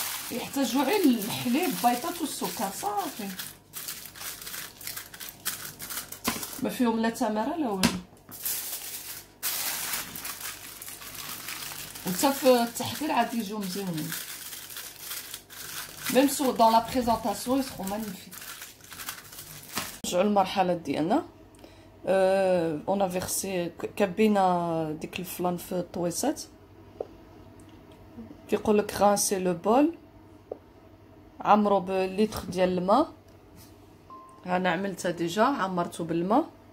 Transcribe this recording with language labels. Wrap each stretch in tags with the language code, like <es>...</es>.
<ar>يحتاجوا غير الحليب بيضات والسكر صافي. ما فيهم لا تمره لا والو. وحتى في التحضير عاد يجيو مزيونين.</ar> <fr>Même dans la présentation, ils seront magnifiques.</fr> <ar>نرجعوا للمرحلة ديالنا.</ar> <fr>On a versé</fr> <ar>كبينا ديك الفلان في الطويصات. كيقول لك غانسي لو بول. عمرو بليتر ديال الماء. انا عملتها ديجا عمرته بالماء.</ar>